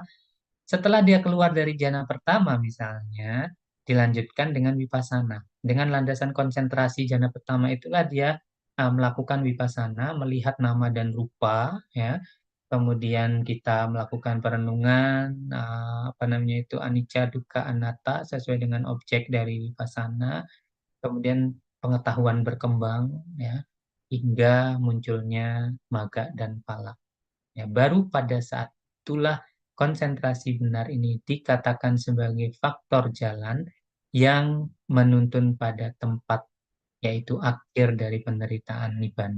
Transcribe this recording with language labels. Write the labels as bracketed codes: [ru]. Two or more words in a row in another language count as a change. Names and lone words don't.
[id] Setelah dia keluar dari jana pertama misalnya, dilanjutkan dengan vipassana. Dengan landasan konsentrasi jana pertama itulah dia melakukan vipassana, melihat nama dan rupa, ya. Kemudian kita melakukan perenungan, apa namanya itu [pi] anicca, dukkha, anatta [id] sesuai dengan objek dari vipassana. Kemudian pengetahuan berkembang, ya, hingga munculnya magga dan phala. Ya, baru pada saat itulah konsentrasi benar ini dikatakan sebagai faktor jalan yang menuntun pada tempat yaitu akhir dari penderitaan nibbana.